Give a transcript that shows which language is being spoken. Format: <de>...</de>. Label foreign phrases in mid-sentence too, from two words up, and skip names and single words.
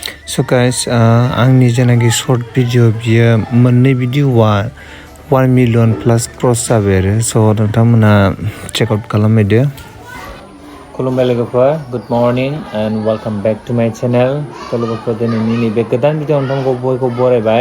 <en>So guys,</en> <brx>आंनि जेनाखि</brx> <en>short video</en> <brx>बियो मोननै भिडिअआ</brx> <en>1 million plus cross</en> <brx>जाबाय आरो स' नोंथांमोना</brx> <en>check out</en> <brx>खालामहैदो। खुलुमबाय लोगोफोर,</brx> <en>good morning and welcome back to my channel।</en> <brx>लोगोफोर दिनैनि नैबे गोदान भिडिअ नोंथांखौ बयखौ बरायबाय।</brx>